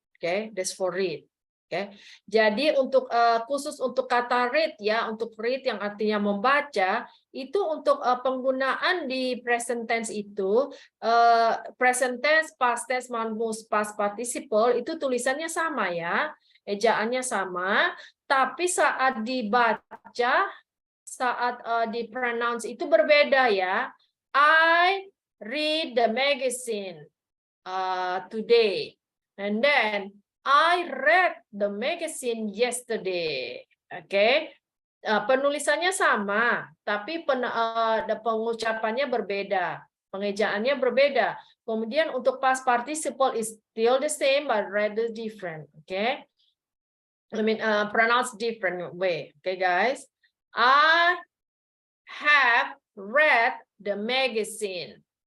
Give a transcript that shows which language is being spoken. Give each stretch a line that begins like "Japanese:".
Indonesian: Okay, that's for read. Okay, jadi untuk khusus untuk kata read ya, untuk read yang artinya membaca, itu untuk penggunaan di present tense itu, present tense, past tense, maupun past participle itu tulisannya sama ya, ejaannya sama, tapi saat dibaca, saat di-pronounce itu berbeda ya.
English: I read the magazine today, and then I read the magazine yesterday.
Indonesian: Okay, penulisannya sama, tapi pengucapannya berbeda, pengejaannya berbeda. Kemudian untuk
English: past participle is still the same but rather different. Okay, pronounced different way. Okay, guys, I have read the magazine.